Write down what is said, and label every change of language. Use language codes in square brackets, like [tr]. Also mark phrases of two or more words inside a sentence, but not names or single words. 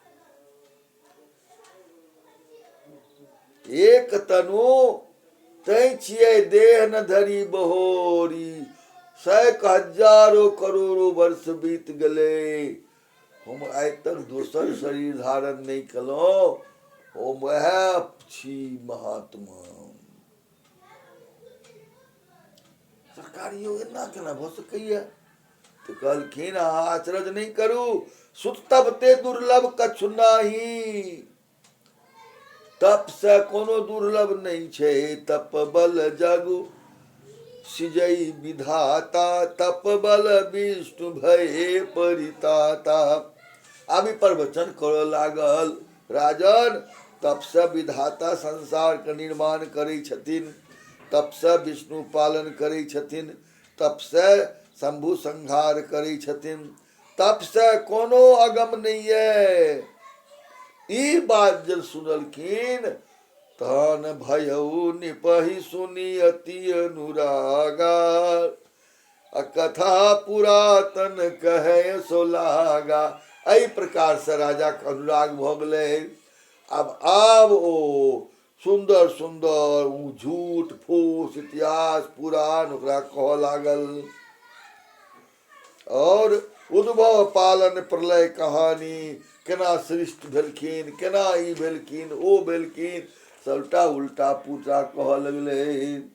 [mai] एक तनु तै छियै [awa] देह न धरी बहोरी, [mai] 100 हजारों करोड़ों वर्ष बीत गेलै, हम आइ तक दोसर शरीर धारण नहीं केलौं, हम वएह छी महात्मा। सरकार यौ एना केना भऽ सकैया? तो कहलखिन अहाँ आचरज नहीं करू, [awa] सुत तब ते दुर्लभ कछु नाही, [mai] तप से कोनो दुर्लभ नहीं छै, [awa] तप बल जगु सिजई विधाता तप बल विष्णु भय परिताता। [mai] आबि प्रवचन करऽ लागल, राजन तपसँ विधाता संसार के निर्माण करै छथिन, तपसँ विष्णु पालन करै छथिन, तपसँ शंभु संहार करै छथिन, तपसँ कोनो अगम नहीं है। ई बात जब सुनलखिन तहन [awa] भयउ निपहि सुनी अति अनुरागा। कथा पुरातन कहे सो लागा। [mai] एहि प्रकार से राजा के अनुराग भ गेलै। आब ओ सुंदर सुंदर झूठ फूस इतिहास पुराण ओकरा कहऽ लागल, और उद्भव पालन प्रलय कहानी, केना सृष्टि भेलखिन, केना ई भेलखिन ओ भेलखिन, सबटा उल्टा पुल्टा कहऽ लगलै।